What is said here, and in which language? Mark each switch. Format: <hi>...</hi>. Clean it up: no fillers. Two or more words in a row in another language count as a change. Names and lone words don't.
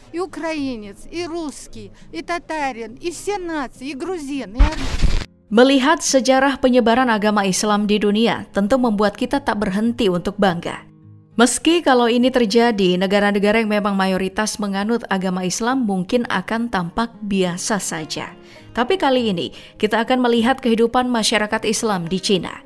<ru>и украинец, и русский, и татарин, и все нации, и грузин, и</ru> <id>Melihat sejarah penyebaran agama Islam di dunia tentu membuat kita tak berhenti untuk bangga. Meski kalau ini terjadi, negara-negara yang memang mayoritas menganut agama Islam mungkin akan tampak biasa saja. Tapi kali ini kita akan melihat kehidupan masyarakat Islam di Cina.</id>